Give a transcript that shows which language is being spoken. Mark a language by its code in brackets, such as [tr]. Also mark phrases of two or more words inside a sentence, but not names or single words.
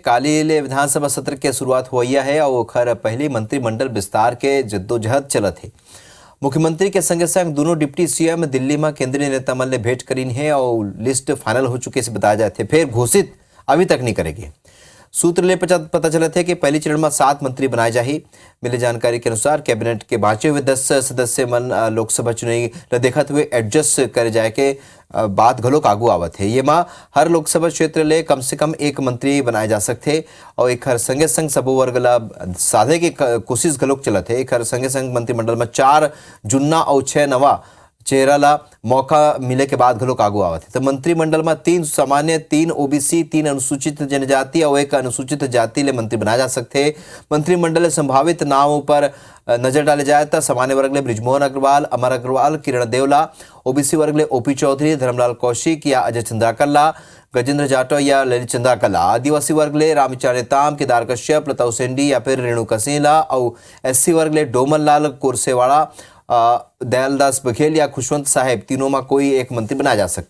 [hne] काली ले विधानसभा सत्र के शुरुआत हुई है और खर पहली मंत्रिमंडल विस्तार के जद्दोजहद चलत है। मुख्यमंत्री के संगे संग दोनों [en] deputy CM [hne] दिल्ली में केंद्रीय नेता मन ले भेंट करीन है और [en] list final [hne] हो चुके से बताया जाते फिर घोषित अभी तक नहीं करेगी। सूत्र ले पता चला था कि पहली चरण में 7 मंत्री बनाए जाही। मिली जानकारी के अनुसार कैबिनेट के बाँचे हुए 10 सदस्य मन लोकसभा चुनाव ल देखत हुए एडजस्ट करे जाए के बात घलोक आगू आवत है। ये माँ हर लोकसभा क्षेत्र ले कम से कम एक मंत्री बनाए जा सकते और एक हर संगे संग सबो वर्ग ला साधे की कोशिश घलोक चलत है। एक हर संगे संग मंत्रिमंडल में 4 जुन्ना और 6 नवा चेहरा ला मौका मिले के बाद घलोक आगू आवत है। तो मंत्रिमंडल में 3 सामान्य, 3 ओबीसी, 3 अनुसूचित जनजाति और 1 अनुसूचित जाति ले मंत्री बनाए जा सकते। मंत्रिमंडल ले संभावित नामों पर नजर डाले जाए तो सामान्य वर्ग ले बृजमोहन अग्रवाल, अमर अग्रवाल, किरण देवला, ओबीसी वर्ग ले ओपी चौधरी, धर्मलाल कौशिक या अजय चंद्राकला, गजेंद्र जाटव या ललित चंद्राकला, आदिवासी वर्ग ले रामचरण नेताम, केदार कश्यप, लता उसेंडी या फिर रेणु कसीला और एससी वर्ग ले डोमन लाल कोरसेवाड़ा, दयालदास बघेल या खुशवंत साहेब, तीनों में कोई एक मंत्री बनाया जा सकते।